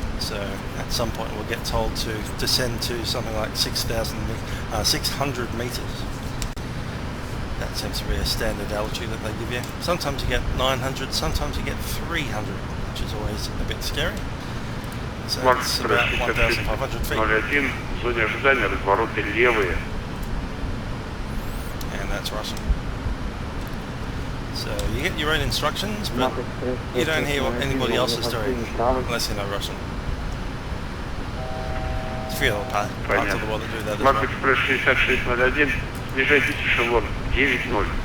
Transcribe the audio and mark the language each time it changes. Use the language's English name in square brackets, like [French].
[English] So at some point we'll get told to descend to something like 600 meters. That seems to be a standard altitude that they give you. Sometimes you get 900, sometimes you get 300, which is always a bit scary. So it's about 1,500 feet. [Russian] 01, в зоне ожидания развороты левые. [English] And that's Russian. So you get your own instructions, but you don't hear what anybody else is doing unless you know Russian. There's a few other parts of the world that do that as well. [Russian] MyTrafficX 6601, снижайтесь эшелон 9-0.